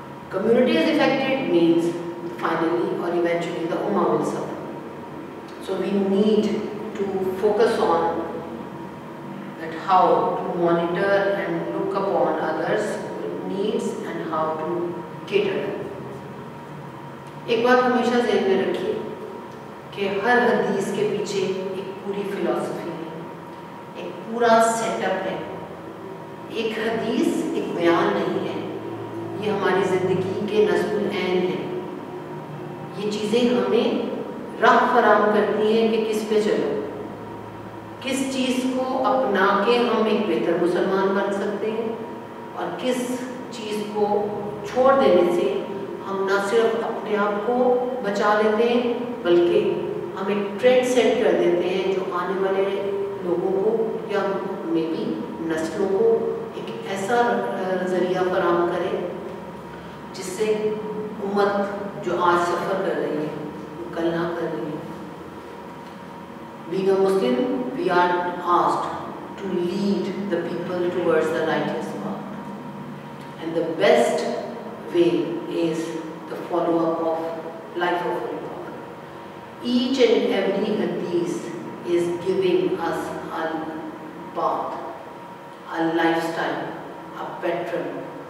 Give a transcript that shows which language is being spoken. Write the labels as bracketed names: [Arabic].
[English] Community is affected means finally or eventually the ummah will suffer. So we need to focus on that how to monitor and look upon others' needs and how to cater them. [Hindi] एक बात हमेशा ज़हन में रखिए कि हर हदीस के पीछे एक पूरी फिलॉसफी है, एक पूरा सेटअप है। एक हदीस एक बयान नहीं है, ये हमारी ज़िंदगी के नस्ल ऐन हैं। ये चीज़ें हमें राह फराहम करती हैं कि किस पे चलो, किस चीज़ को अपना के हम एक बेहतर मुसलमान बन सकते हैं और किस चीज़ को छोड़ देने से हम न सिर्फ अपने आप को बचा लेते हैं बल्कि हम एक ट्रेंड सेट कर देते हैं जो आने वाले लोगों को या मे भी नस्लों को एक ऐसा ज़रिया फराहम करे जिससे उम्मत जो आज सफ़र कर रही है वो कल ना कर रही है। [English] Being a Muslim, we are asked to lead the people towards the righteous path, and the best way is the follow-up of life of the Prophet. Each and every hadith is giving us a path, a lifestyle, a pattern.